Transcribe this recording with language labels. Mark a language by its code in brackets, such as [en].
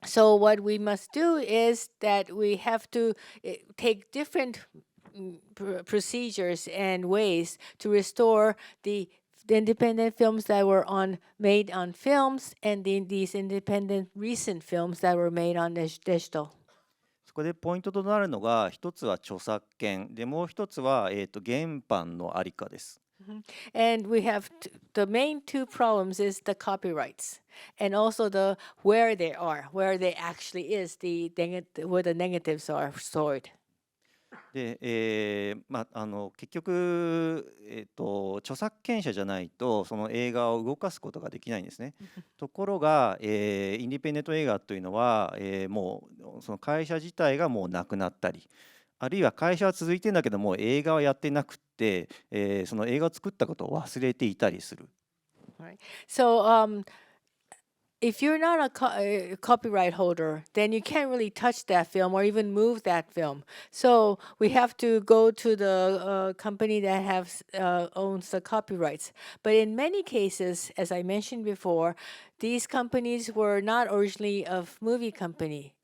[en] So what we must do is that we have to take different procedures and ways to restore the independent films that were made on films and these independent recent films that were made on digital. [ja] そこでポイントとなるのが一つは著作権でもう一つは、原版のありかです。 [en] And we have the main two problems is the copyrights and also where they actually is where the negatives are stored. [ja] で、結局、著作権者じゃないとその映画を動かすことができないんですね。ところが、インディペンデント映画というのは、もうその会社自体がもうなくなったり、あるいは会社は続いてるんだけども映画はやってなくって、その映画を作ったことを忘れていたりする。 [en] Right. So, if you're not a copyright holder, then you can't really touch that film or even move that film. So we have to go to the company that owns the copyrights. But in many cases, as I mentioned before, these companies were not originally a movie company.